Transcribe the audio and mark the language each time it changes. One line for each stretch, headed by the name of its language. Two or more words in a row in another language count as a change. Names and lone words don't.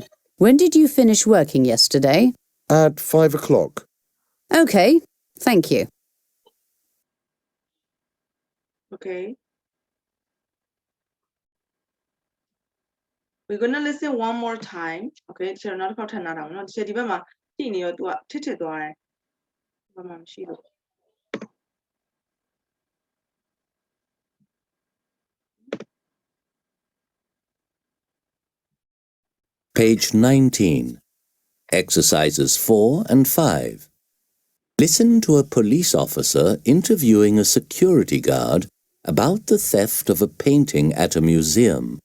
English: When did you finish working yesterday? At 5 o'clock. Okay, thank you. Okay. We're gonna listen one more time.
Burmese: Okay, 제가နောက်တစ်ခေါက်ထပ်နားထောင်နော်ဒီဘက်မှာကြည့်နေရောသူကထစ်သွားတယ်ဘာမှမရှိလို့
English: Page 19. Exercises 4 and 5. Listen to a police officer interviewing a security guard about the theft of a painting at a museum.